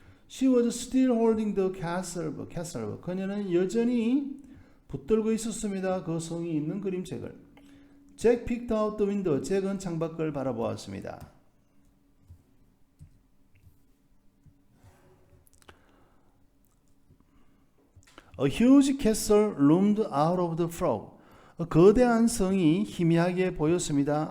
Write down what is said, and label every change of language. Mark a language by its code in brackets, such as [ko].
[en] She was still holding the castle. [ko] 그녀는 여전히 붙들고 있었습니다. 그 성이 있는 그림책을. [en] Jack picked out the window. [ko] 잭은 창밖을 바라보았습니다. [en] A huge castle loomed out of the fog. [ko] 거대한 성이 희미하게 보였습니다.